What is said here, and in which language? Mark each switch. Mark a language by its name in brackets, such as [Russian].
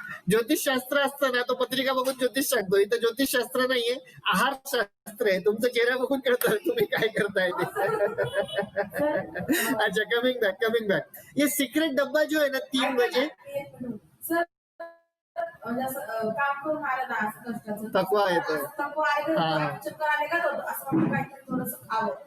[Marathi] ज्योतिषशास्त्र असतं ना, तो पत्रिका बघून ज्योतिष सांगतो। इथं ज्योतिषशास्त्र नाहीये, आहार शास्त्र आहे। तुमचं चेहरा बघून कळतं तुम्ही काय करताय ते। [Hindi] अच्छा, [English] coming back, [Hindi] ये सीक्रेट डब्बा जो है ना 3 बजे [Marathi] सर म्हणजे असं काम करून आलं ना असं कष्टाचं थकवा येतोय। थकवा आले हा. चक्कर आले का होतं असं वाटतं काहीतरी थोडंसं खावं.